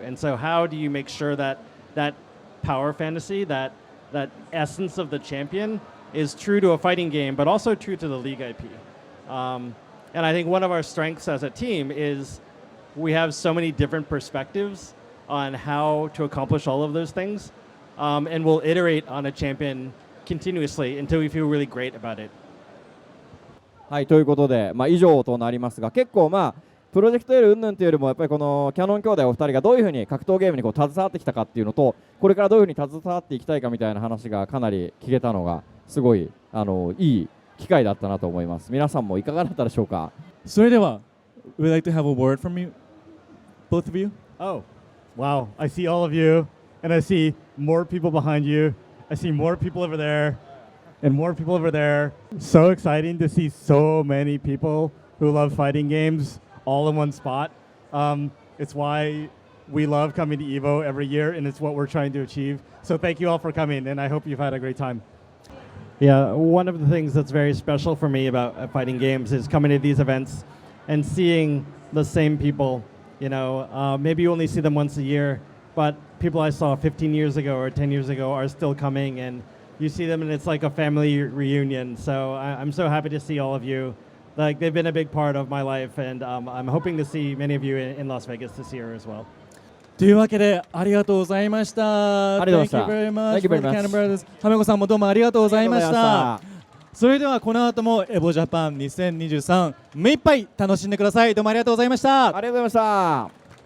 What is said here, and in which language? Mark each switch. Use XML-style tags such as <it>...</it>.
<en>And so how do you make sure that that power fantasy, that essence of the champion is true to a fighting game, but also true to the League IP. And I think one of our strengths as a team is we have so many different perspectives on how to accomplish all of those things. And we'll iterate on a champion continuously until we feel really great about it.</en> <ja>はい、ということで、以上となりますが、結構プロジェクト L 云々というよりもやっぱりこのキャノン兄弟お二人がどういうふうに格闘ゲームに携わってきたかっていうのと、これからどういうふうに携わっていきたいかみたいな話がかなり聞けたのがすごいいい機会だったなと思います。皆さんもいかがだったでしょうか。それでは</ja> <en>we'd like to have a word from you, both of you. Oh, wow. I see all of you, and I see more people behind you. I see more people over there, and more people over there. So exciting to see so many people who love fighting games all in one spot. It's why we love coming to EVO every year, and it's what we're trying to achieve. So thank you all for coming, and I hope you've had a great time. Yeah, one of the things that's very special for me about fighting games is coming to these events and seeing the same people. You know, maybe you only see them once a year, but people I saw 15 years ago or 10 years ago are still coming, and you see them and it's like a family reunion. So I'm so happy to see all of you. Like, they've been a big part of my life, and I'm hoping to see many of you in Las Vegas this year as well.</en> <ja>というわけでありがとうございました。ありがとうございました</ja> <en>Thank you very much Thank you very for the much.</en> <ja>Cannon Brothers。亀子さんもどうもありがとうございましありがとうございまた。それではこの後もエボジャパン2023目いっぱい楽しんでください。どうもありがとうございました。ありがとうございました。</ja>